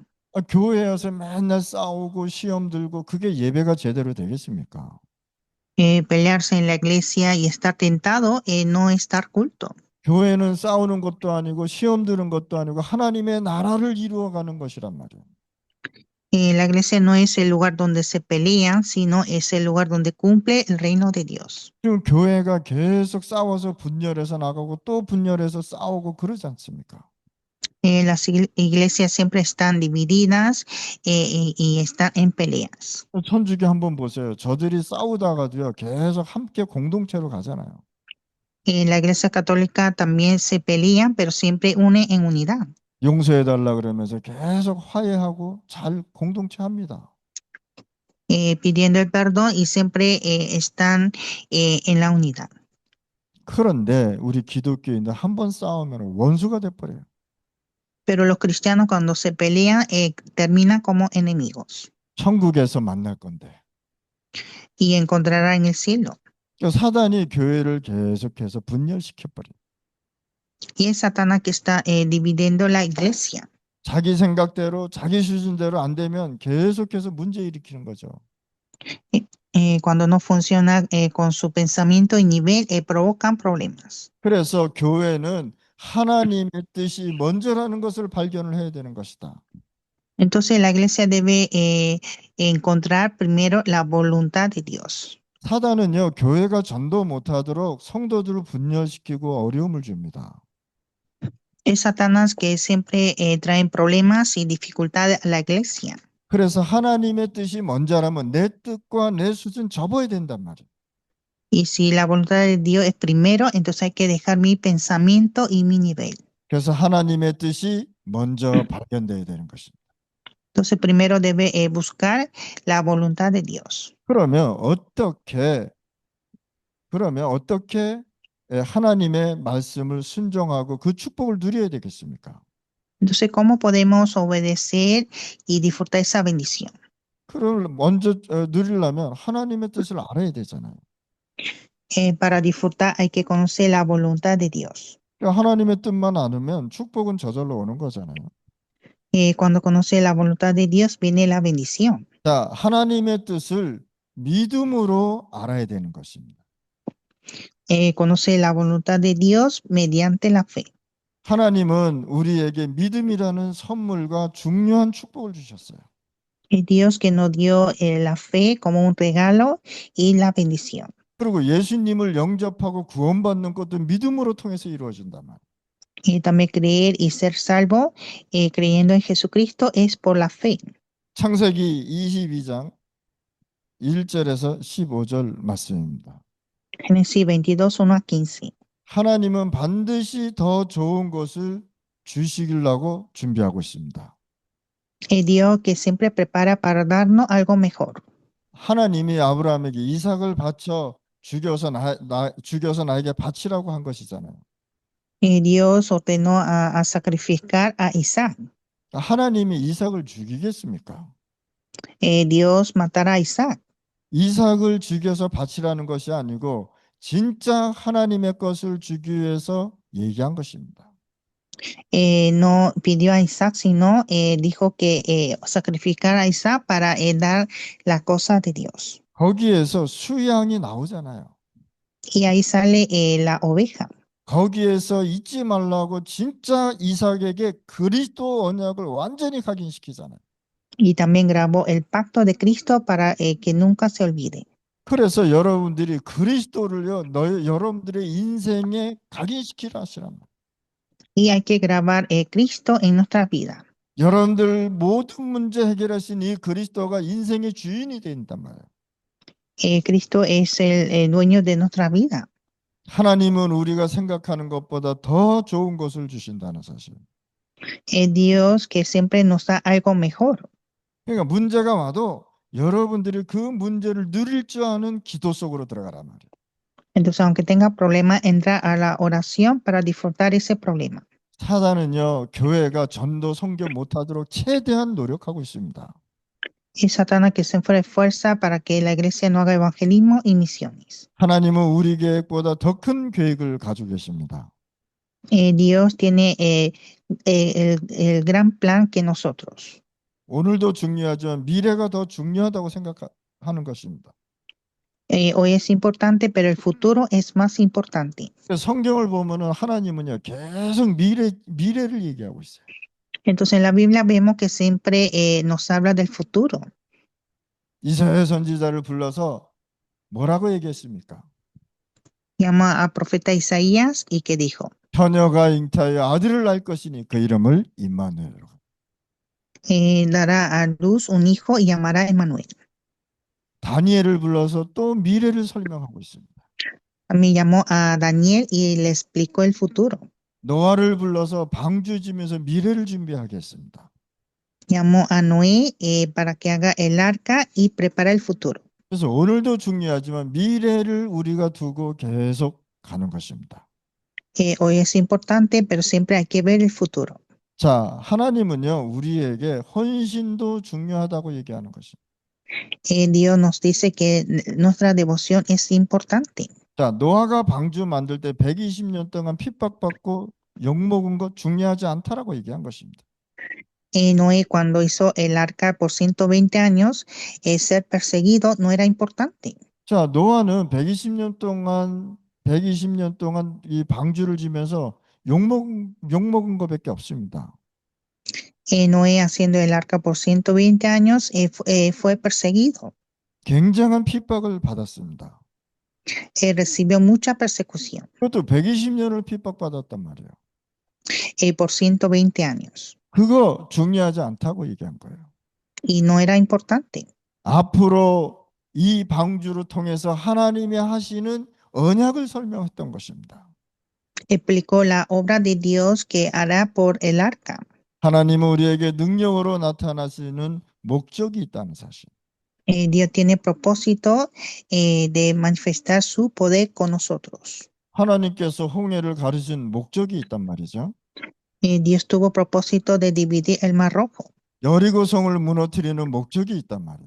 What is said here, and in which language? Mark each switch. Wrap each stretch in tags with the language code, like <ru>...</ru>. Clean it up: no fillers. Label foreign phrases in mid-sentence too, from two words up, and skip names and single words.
<ko>교회에 와서 맨날 싸우고 시험 들고 그게 예배가 제대로 되겠습니까?</ko> <es>Pelearse en la iglesia y estar tentado, no estar culto.</es> <ko>교회는 싸우는 것도 아니고 시험 드는 것도 아니고 하나님의 나라를 이루어가는 것이란 말이에요.</ko> <es>La iglesia no es el lugar donde se pelean, sino es el lugar donde cumple el reino de Dios.</es> <ko>지금 교회가 계속 싸워서 분열해서 나가고 또 분열해서 싸우고 그러지 않습니까?</ko> <es>Las iglesias siempre están divididas y están en peleas.</es> <ko>천주교 한번 보세요. 저들이 싸우다가도요 계속 함께 공동체로 가잖아요.</ko> <es>La iglesia católica también se pelean, pero siempre une en unidad.</es> <ko>용서해달라 그러면서 계속 화해하고 잘 공동체 합니다.</ko> <es>Pidiendo el perdón y siempre están en la unidad.</es> <ko>그런데 우리 기독교인들 한번 싸우면 원수가 돼버려요.</ko> <es>Pero los cristianos cuando se pelean terminan como enemigos</es> <ko>천국에서 만날 건데.</ko> <es>y encontrarán en el cielo.</es> <ko>사단이 교회를 계속해서 분열시켜버려요.</ko> <es>Y es Satanás que está dividiendo la iglesia.</es> <ko>자기 생각대로 자기 수준대로 안 되면 계속해서 문제 일으키는 거죠.</ko> <es>Cuando no funciona con su pensamiento y nivel, provocan problemas.</es> <ko>그래서 교회는 하나님의 뜻이 먼저라는 것을 발견을 해야 되는 것이다.</ko> <es>Entonces la iglesia debe encontrar primero la voluntad de Dios.</es> <ko>사단은요 교회가 전도 못하도록 성도들을 분열시키고 어려움을 줍니다.</ko> <es>Es Satanás que siempre trae problemas y dificultades a la iglesia.</es> <ko>그래서 하나님의 뜻이 먼저라면 내 뜻과 내 수준 접어야 된단 말이에요.</ko> <es>Y si la voluntad de Dios es primero, entonces hay que dejar mi pensamiento y mi nivel.</es> <ko>그래서 하나님의 뜻이 먼저 발견돼야 되는 것입니다.</ko> <es>Entonces primero debe buscar la voluntad de Dios.</es> <ko>그러면 어떻게 하나님의 말씀을 순종하고 그 축복을 누려야 되겠습니까?</ko> <es>Entonces, ¿cómo podemos obedecer y disfrutar esa bendición?</es> <ko>그걸 먼저 누리려면 하나님의 뜻을 알아야 되잖아요.</ko> <es>Para disfrutar hay que conocer la voluntad de Dios.</es> <ko>그러니까 하나님의 뜻만 알으면 축복은 저절로 오는 거잖아요.</ko> <es>Cuando conoce la voluntad de Dios, viene la bendición.</es> <ko>자, 하나님의 뜻을 믿음으로 알아야 되는 것입니다.</ko> <es>Conoce la voluntad de Dios mediante la fe.</es> <ko>하나님은 우리에게 믿음이라는 선물과 중요한 축복을 주셨어요.</ko> <es>Es Dios que nos dio la fe como un regalo y la bendición.</es> <ko>그리고 예수님을 영접하고 구원받는 것도 믿음으로 통해서 이루어진단 말이에요.</ko> <es>También creer y ser salvo creyendo en Jesucristo es por la fe.</es> <ko>창세기 22장 1절에서 15절 말씀입니다.</ko> <es>Génesis 22:1-15.</es> <ko>하나님은 반드시 더 좋은 것을 주시려고 준비하고 있습니다.</ko> <es>Es Dios que siempre prepara para darnos algo mejor.</es> <ko>하나님이 아브라함에게 이삭을 바쳐 죽여서 나에게 바치라고 한 것이잖아요.</ko> <es>Dios ordenó a sacrificar a Isaac.</es> <ko>하나님이 이삭을 죽이겠습니까?</ko> <es>Dios matará a Isaac.</es> <ko>이삭을 죽여서 바치라는 것이 아니고 진짜 하나님의 것을 주기 위해서 얘기한 것입니다.</ko> <es>No pidió a Isaac, sino dijo que sacrificara a Isaac para dar la cosa de Dios.</es> <ko>거기에서 수양이 나오잖아요.</ko> <es>Y ahí sale la oveja.</es> <ko>거기에서 잊지 말라고 진짜 이삭에게 그리스도 언약을 완전히 각인시키잖아요.</ko> <es>Y también grabó el pacto de Cristo para que nunca se olvide.</es> <ko>그래서 여러분들이 그리스도를요, 여러분들의 인생에 각인시키라 하시란 말이에요.</ko> <es>Y hay que grabar Cristo en nuestra vida.</es> <ko>여러분들 모든 문제 해결하신 이 그리스도가 인생의 주인이 된단 말이에요.</ko> <es>Cristo es el dueño de nuestra vida.</es> <ko>하나님은 우리가 생각하는 것보다 더 좋은 것을 주신다는 사실.</ko> <es>Es Dios que siempre nos da algo mejor.</es> <ko>그러니까 문제가 와도 여러분들이 그 문제를 누릴 줄 아는 기도 속으로 들어가란 말이에요.</ko> <es>Entonces, aunque tenga problema, entra a la oración para disfrutar ese problema.</es> <ko>사단은요, 교회가 전도 선교 못하도록 최대한 노력하고 있습니다.</ko> <es>Y Satanás que se esfuerza para que la iglesia no haga evangelismo y misiones.</es> <ko>하나님은 우리 계획보다 더 큰 계획을 가지고 계십니다.</ko> <es>Dios tiene el gran plan que nosotros.</es> <ko>오늘도 중요하지만 미래가 더 중요하다고 생각하는 것입니다.</ko> <es>Hoy es importante, pero el futuro es más importante.</es> <ko>성경을 보면은 하나님은요, 계속 미래를 얘기하고 있어요.</ko> <es>Entonces en la Biblia vemos que siempre nos habla del futuro.</es> <ko>이사야 선지자를 불러서 뭐라고 얘기했습니까?</ko> <es>Llama a profeta Isaías y que dijo,</es> <ko>처녀가 잉타하여 아들을 낳을 것이니 그 이름을 임마누엘.</ko> <es>dará a luz un hijo y llamará Emmanuel.</es> <ko>다니엘을 불러서 또 미래를 설명하고 있습니다.</ko> <es>Me llamó a Daniel y le explicó el futuro.</es> <ko>노아를 불러서 방주 지면서 미래를 준비하겠습니다.</ko> <es>Llamó a Noé para que haga el arca y prepara el futuro.</es> <ko>그래서 오늘도 중요하지만 미래를 우리가 두고 계속 가는 것입니다.</ko> <es>Hoy es importante, pero siempre hay que ver el futuro.</es> <ko>자, 하나님은요, 우리에게 헌신도 중요하다고 얘기하는 것입니다.</ko> <es>Dios nos dice que nuestra devoción es importante.</es> <ko>자, 노아가 방주 만들 때 120년 동안 핍박받고 욕먹은 것 중요하지 않다라고 얘기한 것입니다.</ko> <es>Noé cuando hizo el arca por 120 años, ser perseguido no era importante.</es> <ko>자, 노아는 120년 동안 이 방주를 지면서 욕먹은 것밖에 없습니다.</ko> <es>Noé haciendo el arca por 120 años fue perseguido.</es> <ko>굉장한 핍박을 받았습니다.</ko> <es>Recibió mucha persecución</es> <ko>그것도 120년을 핍박받았단 말이에요.</ko> <es>por 120 años.</es> <ko>그거 중요하지 않다고 얘기한 거예요.</ko> <es>Y no era importante.</es> <ko>앞으로 이 방주를 통해서 하나님이 하시는 언약을 설명했던 것입니다.</ko> <es>Explicó la obra de Dios que hará por el arca.</es> <ko>하나님은 우리에게 능력으로 나타나시는 목적이 있다는 사실.</ko> <es>Dios tiene propósito de manifestar su poder con nosotros.</es> <ko>하나님께서 홍해를 가르신 목적이 있단 말이죠.</ko> <es>Dios tuvo propósito de dividir el Mar Rojo.</es> <ko>여리고성을 무너뜨리는 목적이 있단 말이에요.</ko>